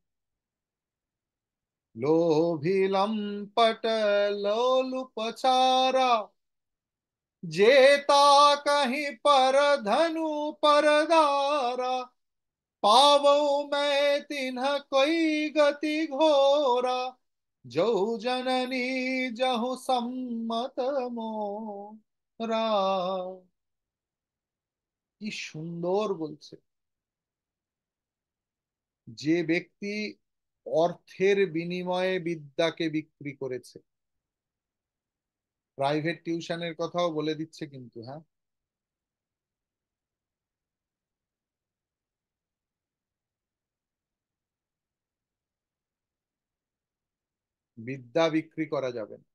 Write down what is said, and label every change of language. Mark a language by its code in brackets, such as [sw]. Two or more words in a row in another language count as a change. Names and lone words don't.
[awa] लोभी लंपट लोलुपचारा, जेता कहीं पर धनु परदारा, पावो मैं तिन्ह कोई गति घोरा, जो जननी जहु सम्मत मोरा। [bn] কি সুন্দর বলছে! যে ব্যক্তি অর্থের বিনিময়ে বিদ্যাকে বিক্রি করেছে, [en] private tuition [bn] কথাও বলে দিচ্ছে কিন্তু, হ্যাঁ, বিদ্যা বিক্রি করা যাবে না।